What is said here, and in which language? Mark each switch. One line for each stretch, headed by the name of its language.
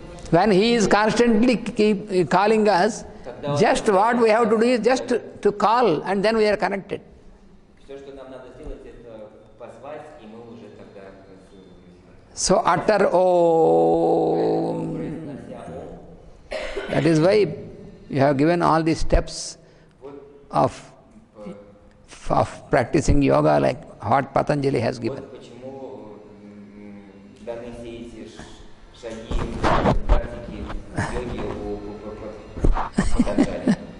English: when he is constantly keep calling us, just what we have to do is just to call, and then we are connected.
Russian: Все, что нам надо сделать, это позвать, и мы уже тогда...
English: So utter Om. That is why you have given all these steps of practicing yoga like what Patanjali has given.
Russian: Вот почему даны все эти шаги, практики йоги у Патанджали.